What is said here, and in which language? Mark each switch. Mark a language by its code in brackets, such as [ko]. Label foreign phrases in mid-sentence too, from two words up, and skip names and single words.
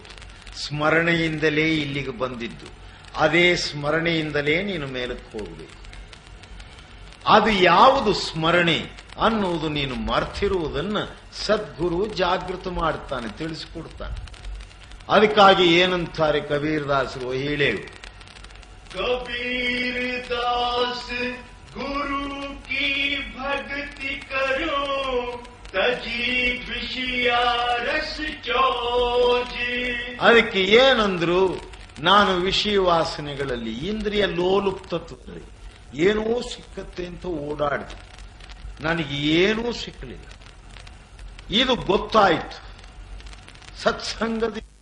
[kn] ಸ್ಮರಣೆಯಿಂದಲೇ ಇಲ್ಲಿಗೆ ಬಂದಿದ್ದು, ಅದೇ ಸ್ಮರಣೆಯಿಂದಲೇ ನೀನು ಮೇಲಕ್ಕೆ ಹೋಗಬೇಕು. ಅದು ಯಾವುದು ಸ್ಮರಣೆ ಅನ್ನುವುದು ನೀನು ಮರ್ತಿರುವುದನ್ನು ಸದ್ಗುರು ಜಾಗೃತ ಮಾಡ್ತಾನೆ, ತಿಳಿಸಿಕೊಡ್ತಾನೆ. ಅದಕ್ಕಾಗಿ ಏನಂತಾರೆ ಕಬೀರದಾಸರು? ಹೇಳೇವು. [hi] कबीरदास गुरु की भक्ति करो, तजी विषया रस चोजी. [kn] ಅದಕ್ಕೆ ಏನಂದ್ರು? ನಾನು ವಿಷಯ ವಾಸನೆಗಳಲ್ಲಿ, ಇಂದ್ರಿಯ ಲೋಲುಪ್ತತ್ವದಲ್ಲಿ ಏನೋ ಸಿಕ್ಕತ್ತೆ ಅಂತ ಓಡಾಡಿದೆ, ನನಗೆ ಏನೂ ಸಿಕ್ಕಲಿಲ್ಲ. ಇದು ಗೊತ್ತಾಯಿತು ಸತ್ಸಂಗದ.